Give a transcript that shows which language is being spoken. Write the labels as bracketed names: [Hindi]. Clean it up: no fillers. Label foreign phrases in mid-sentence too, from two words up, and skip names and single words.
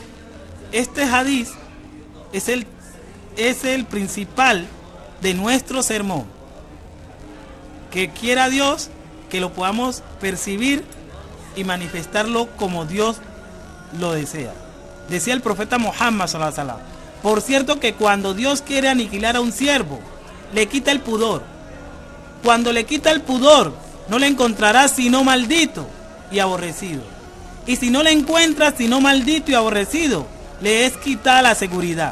[Spanish] Este hadiz es el principal de nuestro sermón. Que quiera Dios que lo podamos percibir y manifestarlo como Dios lo desea. Decía el profeta Muhammad [Arabic] sallallahu alaihi wasallam: [Spanish] por cierto que cuando Dios quiere aniquilar a un siervo, le quita el pudor. Cuando le quita el pudor, no le encontrarás sino maldito y aborrecido. Y si no le encuentras sino maldito y aborrecido, le es quitada la seguridad.